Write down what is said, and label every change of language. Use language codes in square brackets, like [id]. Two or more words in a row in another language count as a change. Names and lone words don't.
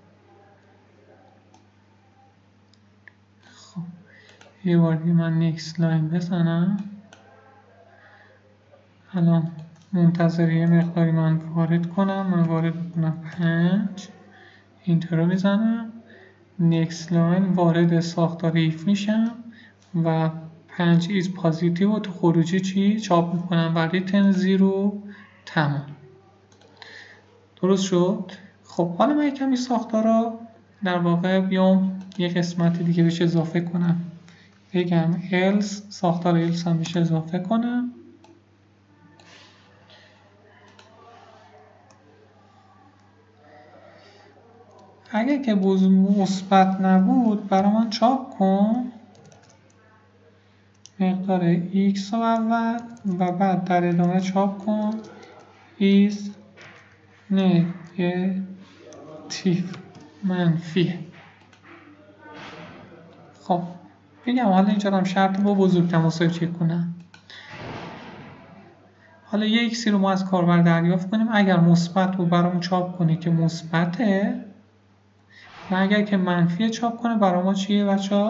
[fa] خب یه بار دیگه من [en] next line [fa] بزنم، الان منتظر یه مقداری من وارد کنم. من وارد کنم 5 اینتر رو میزنم. [en] next line [fa] وارد ساختار ایف میشم و 5 [en] is positive [fa] و تو خروجی چی چاپ میکنم و return 0 تمام. درست شد؟ خب حالا من یکم این ساختار رو در واقع بیام یه قسمت دیگه بهش اضافه کنم. بگم else ساختار else هم بهش اضافه کنم. اگه که مثبت نبود برای من چاپ کن مقدار x رو اول و بعد در ادامه چاپ کن [en] is negative [fa] منفی. خب بگم حالا اینجا هم شرط با بزرگتر مساوی چک کنم. حالا یه ایکسی رو ما از کاربر دریافت کنیم. اگر مثبت بود برامون چاپ کنه که مثبته و اگر که منفی چاپ کنه برای ما چیه بچه‌ها؟